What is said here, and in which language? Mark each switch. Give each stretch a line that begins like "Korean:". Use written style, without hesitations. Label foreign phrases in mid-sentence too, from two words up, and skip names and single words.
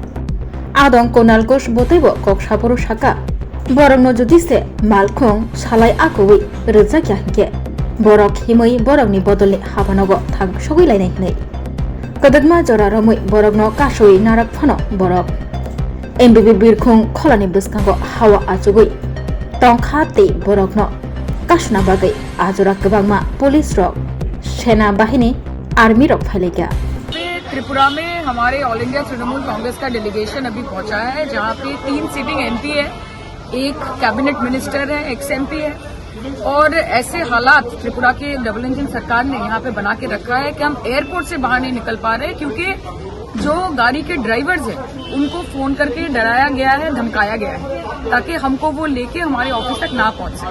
Kok Borok: आदं कुनाल घोष बतैबो ककसाबरो साका बरकनो जुदिसे मालखुं सालाय आकौै रोजाकिया हिंके बरक हिमै बरकनि बदलनि हाबानगो थां सगैलायनाय हिनै कदगमा जरा रमै बरकनो कासुई नाराक फानो बरक एमबिबि बिरखुं खलानि बस्कांगो हावा आजुगै तंखा तै बरकनो कासुना बागै आजरा गोबांमा पुलिस रक सेना बाहिनी आर्मी रक फैलेगा।
Hindi: त्रिपुरा में हमारे ऑल इंडिया तृणमूल कांग्रेस का डेलीगेशन अभी पहुंचा है, जहां पे 3
English: sitting MP
Hindi: है, एक
English: cabinet minister
Hindi: है,
English: ex MP
Hindi: है। और ऐसे हालात त्रिपुरा के
English: double engine
Hindi: सरकार ने यहाँ पे बना के रखा है कि हम एयरपोर्ट से बाहर नहीं निकल पा रहे, क्योंकि जो गाड़ी के ड्राइवर्स हैं उनको फोन करके डराया गया है, धमकाया गया है, ताकि हमको वो लेके हमारे ऑफिस तक ना पहुंच सके।